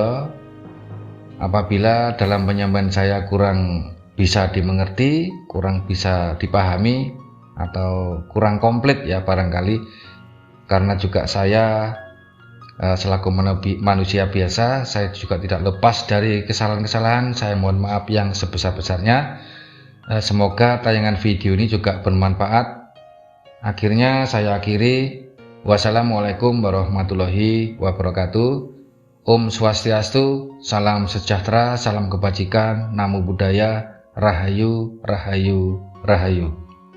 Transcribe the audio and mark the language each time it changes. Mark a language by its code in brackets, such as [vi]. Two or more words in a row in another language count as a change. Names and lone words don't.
[id] Apabila dalam penyampaian saya kurang bisa dimengerti, kurang bisa dipahami, atau kurang komplit, ya, barangkali karena juga saya selaku manusia biasa, saya juga tidak lepas dari kesalahan-kesalahan. Saya mohon maaf yang sebesar-besarnya. Semoga tayangan video ini juga bermanfaat. Akhirnya saya akhiri. [ar] والسلام عليكم ورحمة الله وبركاته. [ban] Om Swastiastu, [id] salam sejahtera, salam kebajikan, [pi] namo buddhaya, [id] rahayu, rahayu, rahayu.